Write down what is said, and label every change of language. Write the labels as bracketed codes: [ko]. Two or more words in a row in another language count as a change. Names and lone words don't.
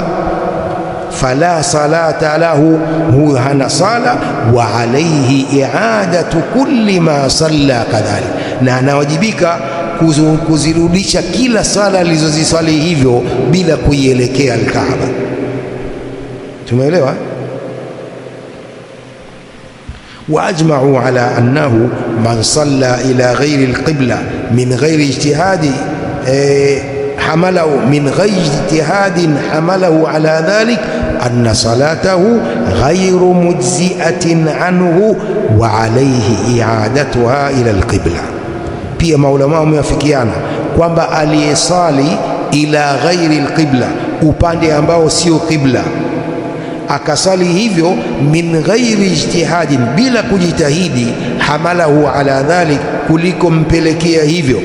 [ar] فلا صلاة له, [sw] huyo hana sala. [ar] وعليه إعادة كل ما صلى كذلك, [sw] na anawajibika kuzirudisha kila sala alizozisali hivyo bila kuielekea al-Kaaba. Tumeelewa? [ar] واجمعوا على أنه من صلى إلى غير القبلة من غير اجتهاد حمله من غير اجتهاد حمله على ذلك أن صلاته غير مجزئة عنه وعليه إعادتها إلى القبلة. [sw] Pia maulama wameafikiana kwamba aliyesali [ar] إلى غير القبلة, [sw] upande ambao sio qibla, akasali hivyo [ar] من غير اجتهاد, [sw] bila kujitahidi, [ar] حمله على ذلك, [sw] kuliko mpelekea hivyo.